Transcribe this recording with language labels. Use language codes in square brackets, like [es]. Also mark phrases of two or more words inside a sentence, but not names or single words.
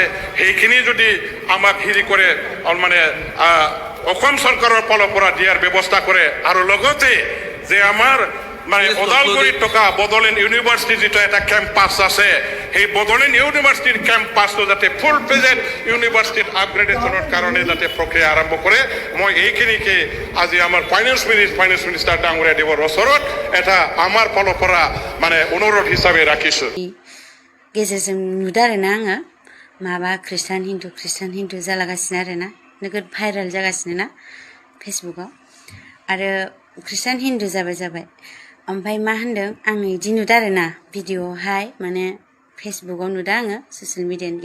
[as] সেইখিনি যদি আমাক হেৰি কৰে মানে অসম চৰকাৰৰ ফালৰ পৰা দিয়াৰ ব্যৱস্থা কৰে আৰু লগতে যে আমাৰ মানে ওদালগুৰিত থকা বড়োলেণ্ড ইউনিভাৰ্চিটিৰ যিটো এটা কেম্পাছ আছে সেই বড়োলেণ্ড ইউনিভাৰ্চিটিৰ কেম্পাছটো যাতে [en] full present university upgradation [as] কাৰণে যাতে প্ৰক্ৰিয়া আৰম্ভ কৰে মই এইখিনিকে আজি আমাৰ [en] finance minister [as] ডাঙৰীয়া দেৱৰ ওচৰত এটা আমাৰ ফালৰ পৰা মানে অনুৰোধ হিচাপে ৰাখিছোঁ [brx] गेजेरजों नुदों आरोना आङो माबा ख्रिस्टान हिन्दु जालागासिनो आरोना नोगोद भाइरेल जागासिनो ना फेसबुकाव आरो ख्रिस्टान हिन्दु जाबाय ओमफ्राय मा होनदों आङो इदि नुदों आरोना भिडिअ'आवहाय माने फेसबुकाव नुदों आङो [en] social media